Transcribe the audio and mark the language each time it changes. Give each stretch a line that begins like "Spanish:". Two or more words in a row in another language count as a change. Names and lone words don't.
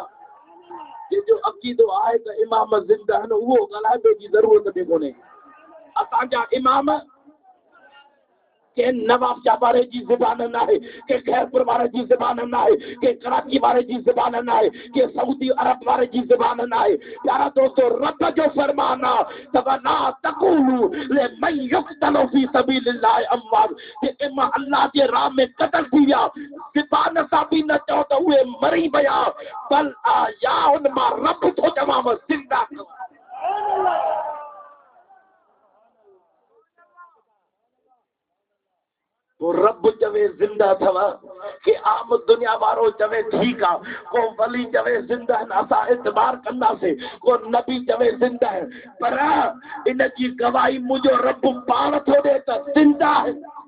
Sindhi: जंहिंजो अक़ीदो आहे त इमाम ज़िंदा आहिनि उहो ॻाल्हाइण जी ज़रूरत बि कोन्हे। असांजा इमाम के नवाब शाह वारे जी ज़बान न आहे, के खैरपुर वारे जी ज़बान न आहे, के कराची वारे जी ज़बान न आहे, के सऊदी अरब वारे जी ज़बान न आहे। प्यारा दोस्तों रब जो फरमान आहे त
Arabic: ولا تقولوا لمن يقتل في سبيل الله أموات.
Sindhi: जेके मां अल्लाह जे राह में क़तल थी विया ज़बान सां बि न चओ त उहे मरी विया, बल या उन मां रब थो चवां ज़िंदा। वो रब चवे जिंदा अथव कि आम दुनिया वारो चवे ठीक आहे, को वली चवे जिंदा आहिनि असां एतबार कंदासीं, को नबी चवे जिंदा आहिनि, पर इन जी गवाही मुंहिंजो रब पाण थो ॾे त जिंदा आहिनि।